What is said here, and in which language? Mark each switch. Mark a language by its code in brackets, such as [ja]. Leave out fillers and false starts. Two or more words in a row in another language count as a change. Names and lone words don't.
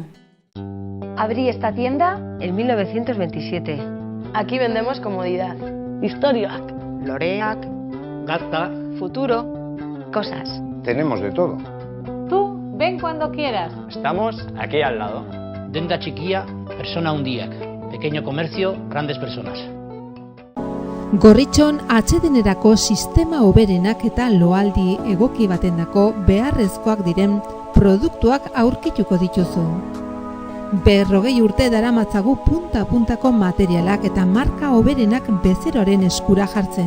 [es] Abrí esta tienda en 1927. Aquí vendemos comodidad, [eu] historiak, loreak, gazta, [es] futuro, cosas. Tenemos de todo. Tú, ven cuando quieras. Estamos aquí al lado. [eu] Denda txikia, persona hundiak. [es] Pequeño comercio, grandes personas. [eu] Gorritxon atsedenerako sistema hoberenak eta loaldi egoki batendako beharrezkoak diren produktuak aurkituko dituzu. 40 urte daramatzagu punta-puntako materialak eta marka hoberenak bezeroaren eskura jartzen.